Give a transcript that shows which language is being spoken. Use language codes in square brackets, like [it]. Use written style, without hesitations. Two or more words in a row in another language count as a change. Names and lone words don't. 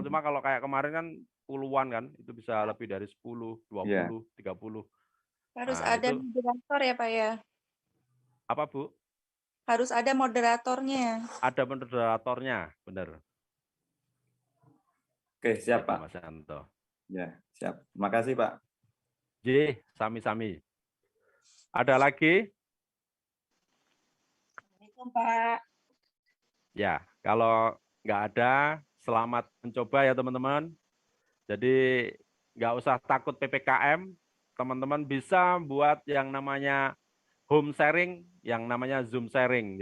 [id] Cuma kalau kayak kemarin kan puluhan kan, itu bisa lebih dari 10, 20, 30. Harus Nah, ada itu moderator ya Pak ya? apa Bu? Harus ada moderatornya. Ada moderatornya, benar. Oke, siap Itu, Pak. Mas Yanto. Ya, siap. Terima kasih Pak. J, sami-sami. Ada lagi? Assalamualaikum Pak. Ya, kalau nggak ada, selamat mencoba ya teman-teman. Jadi nggak usah takut PPKM, teman-teman bisa buat yang namanya [en] home sharing, [id] yang namanya Zoom sharing.